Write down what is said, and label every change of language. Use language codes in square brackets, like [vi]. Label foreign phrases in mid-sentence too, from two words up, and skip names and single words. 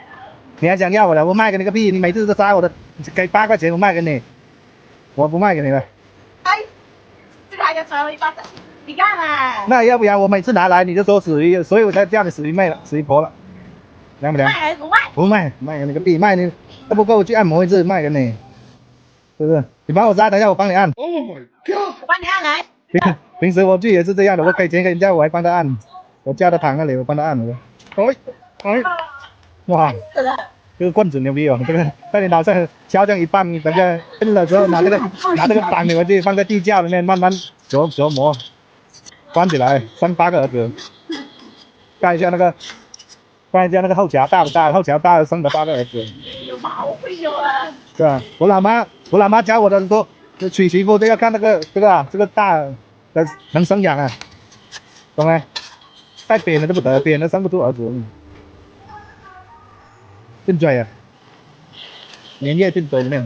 [zh] 你還想要我了？我賣給你個屁！你每次都殺我的，給8塊錢我賣給你，我不賣給你了。哎，這個還要甩我1巴掌，你看嘛。那要不然我每次拿來你就說死魚，所以我才叫你死魚妹了，死魚婆了。亮不亮？賣還是不賣？不賣，賣給你個屁！賣你都不夠我去按摩一次，賣給你，是不是？你幫我殺，等一下我幫你按。 [en] Oh my god！ [zh] 我幫你按來。平時我去也是這樣的，我給錢給人家，我還幫他按，我叫他躺那裡，我幫他按。哎，哇，這個棍子牛逼哦！這個在你腦上敲這樣一棒，等下摁了之後拿這個板你回去放在地窖裡面慢慢琢磨，關起來生8個兒子，看一下那個後橋大不大？後橋大生了8個兒子。有毛病啊！是吧？我老媽教我的說，娶媳婦都要看這個大的能生養啊，懂沒？太扁了就不得，扁了生不出兒子。進嘴啊，粘液進嘴裡面。